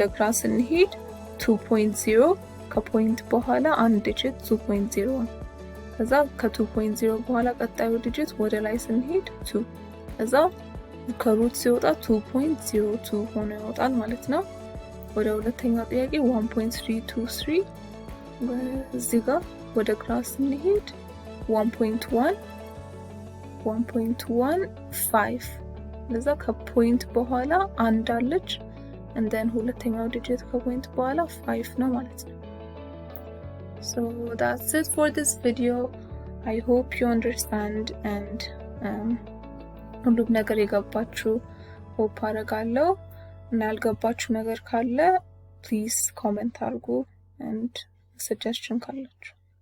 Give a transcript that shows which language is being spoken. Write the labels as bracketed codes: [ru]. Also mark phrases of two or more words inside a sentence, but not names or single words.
[am] ግራ ስንሄድ 2.0 ከፖይንት በኋላ አንድ ዲጂት 2.0 ከዛ ከ2.0 በኋላ ቀጣዩ ዲጂት ወደ ላይ ስንሄድ 2 ከዛ ከሩት ሲወጣ 2.02 ሆኖ ይወጣል ማለት ነው ወደ ሁለተኛው ጥያቄ 1.323 እዚህ ጋር ወደ ግራ ስንሄድ 1.15 ለዛ ከፖይንት በኋላ አንድ አለች [en] and then [am] ሁለተኛው ዲጂት ከፖይንት በኋላ 5 ነው ማለት ነው [en] so that's it for this video I hope you understand [am] and ሁሉም ነገር የገባችሁ ሆፕ አደርጋለሁ እና ያልገባችሁ ነገር ካለ [en] please comment [am] አድርጉ [en] and suggestion [am] ካላችሁ